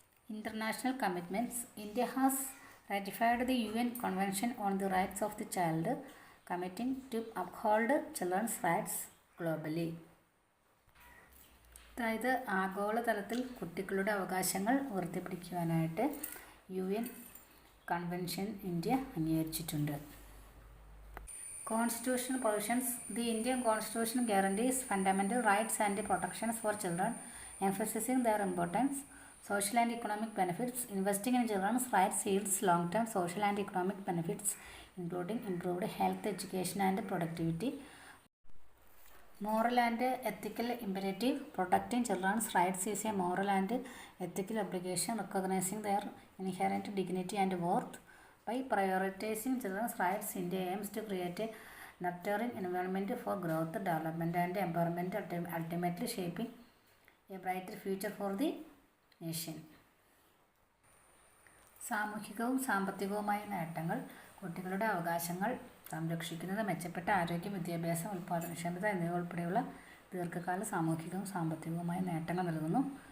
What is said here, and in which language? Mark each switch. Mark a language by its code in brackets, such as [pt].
[en] International commitments. India has ratified the UN Convention on the Rights of the Child, committing to uphold children's rights globally. [ml] അതായത് ആഗോളതലത്തിൽ കുട്ടികളുടെ അവകാശങ്ങൾ ഉയർത്തിപ്പിടിക്കുവാനായിട്ട് UN convention India അംഗീകരിച്ചിട്ടുണ്ട്. [en] Constitutional provisions. The Indian Constitution guarantees fundamental rights and protections for children, emphasizing their importance. Social and economic benefits. Investing in children's rights yields long-term social and economic benefits, including improved health, education, and productivity. Moral and ethical imperative. Protecting children's rights is a moral and ethical obligation, recognizing their inherent dignity and worth. By prioritizing children's rights, India aims to create a nurturing environment for growth, development, and empowerment, ultimately shaping a brighter future for the nation. [ml] സാമൂഹികവും സാമ്പത്തികവുമായ നേട്ടങ്ങൾ. കുട്ടികളുടെ അവകാശങ്ങൾ സംരക്ഷിക്കുന്നത് മെച്ചപ്പെട്ട ആരോഗ്യം, വിദ്യാഭ്യാസം, ഉൽപ്പാദനക്ഷമത എന്നിവ ഉൾപ്പെടെയുള്ള ദീർഘകാല സാമൂഹികവും സാമ്പത്തികവുമായ നേട്ടങ്ങൾ നൽകുന്നു.